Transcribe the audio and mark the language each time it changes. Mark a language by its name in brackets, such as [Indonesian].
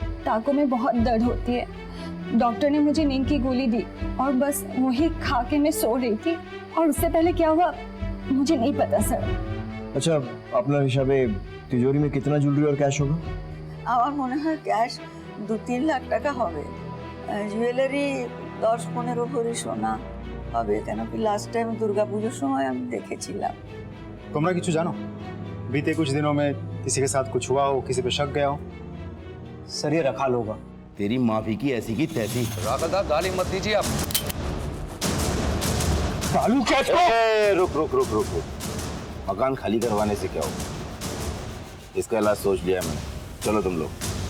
[Hindi] टाँकों में बहुत दर्द होती है। डॉक्टर ने मुझे नींद की गोली दी और बस वही खा के मैं सो रही थी और उससे पहले क्या हुआ मुझे नहीं पता सर। अच्छा [Bangla] আপনার হিসাবে [Hindi] তিজোরি में कितना ज्वेलरी और कैश होगा? [Bangla] আমার মনে হয় ক্যাশ 2-3 লাখ টাকা হবে। জুয়েলারি 10-15 ভরি সোনা হবে, কেন কি লাস্ট টাইম দুর্গাপূজার সময় আমি দেখেছিলাম। तुमरा কিছু জানো? [Hindi] बीते कुछ दिनों में किसी के साथ कुछ हुआ हो, किसी पे शक गया हो? सर ये रखाल होगा। तेरी माफी की ऐसी की तैसी। राखल दा गाली मत दीजिए आप। चालू कैच को। रुक रुक रुक रुक रुक। मकान खाली करवाने से क्या होगा? इसका इलाज सोच लिया मैंने, चलो तुम लोग।